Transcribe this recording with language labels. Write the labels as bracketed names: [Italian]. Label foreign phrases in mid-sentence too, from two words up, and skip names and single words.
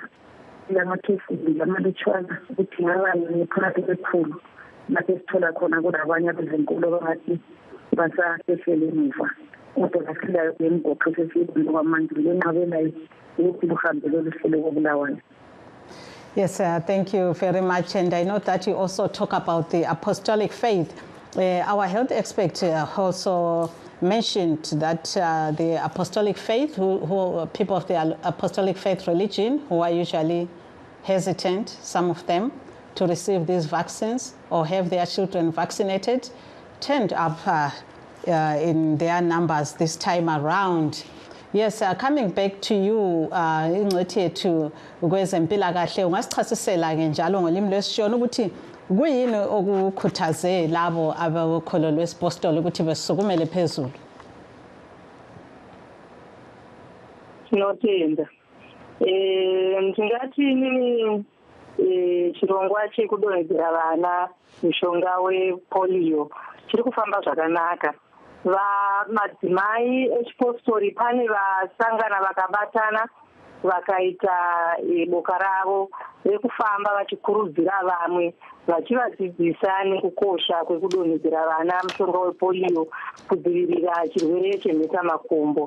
[North Ndebele] Lamakhefuli lamalutshwana ukuthi ngabani phakathi kwekhulu lapho esithola khona kulabanye abezenkolo abangathi basasehlele emuva. Kodwa basilayo lemgoqo sesiyibona kwamanje lenqabelayo ukuthi luhambe lolu hlelo koBulawayo. [English] Yes, thank you very much. And I know that you also talk about the apostolic faith. Our health expert also mentioned that the apostolic faith, people of the apostolic faith religion, who are usually hesitant, some of them, to receive these vaccines or have their children vaccinated, turned up in their numbers this time around. Yes, coming back to you, [North Ndebele] ingcwethi yethu kwezempilakahle, ungasichasisela ke njalo ngolimi lwesishona ukuthi kuyini okukhuthaze labo abakholo lwesipostoli ukuthi besukumele phezulu? [Shona] Tinotenda. Ndingathi chirongwa chekudonhedzera vana mushonga wepolio chiri kufamba zvakanaka. Madzimai echipostori pane vasangana vakabatana vakaita boka ravo rekufamba vachikurudzira vamwe vachivadzidzisa nekukosha kwekudonhedzera vana mushonga wepolio kudzivirira chirwere chemhetamakumbo.